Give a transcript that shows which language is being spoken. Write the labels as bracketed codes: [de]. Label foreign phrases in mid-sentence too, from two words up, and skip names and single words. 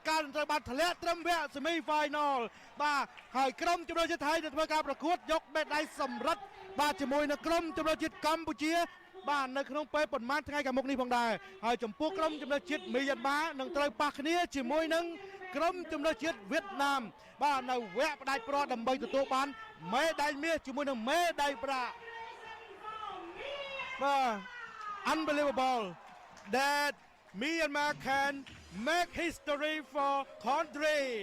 [km] កាលនឹងត្រូវបានធ្លាក់ត្រឹមវគ្គ [en] semi final [km] បាទហើយក្រុមជម្រើសជាតិថៃនឹងធ្វើការប្រកួតយកមេដាយសម្រិតបាទជាមួយនឹងក្រុមជម្រើសជាតិកម្ពុជាបាទនៅក្នុងពេលប្រហែលថ្ងៃខាងមុខនេះផងដែរហើយចំពោះក្រុមជម្រើសជាតិមីយ៉ាន់ម៉ានឹងត្រូវប៉ះគ្នាជាមួយនឹងក្រុមជម្រើសជាតិវៀតណាមបាទនៅវគ្គផ្ដាច់ព្រាត់ដើម្បីទទួលបានមេដាយមាសជាមួយនឹងមេដាយប្រាក់ [en] បាទ unbelievable that Myanmar can make history for country